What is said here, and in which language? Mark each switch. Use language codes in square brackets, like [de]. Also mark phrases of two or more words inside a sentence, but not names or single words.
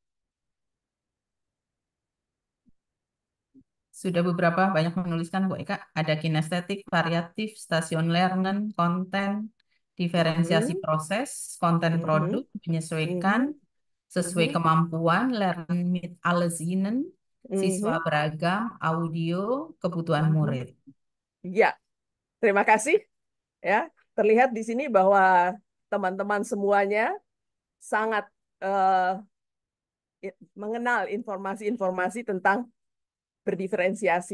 [id] Sudah beberapa banyak menuliskan Bu Eka. Ada kinestetik, variatif, stasiun lernen, konten, diferensiasi Mhm, proses, konten mhm, produk, menyesuaikan, mhm, sesuai mhm, kemampuan, [de] lernen mit alle Sinnen, [id] siswa mhm, beragam, audio, kebutuhan mhm. murid. Ya, terima kasih. Ya, terlihat di sini bahwa teman-teman semuanya sangat mengenal informasi-informasi tentang berdiferensiasi.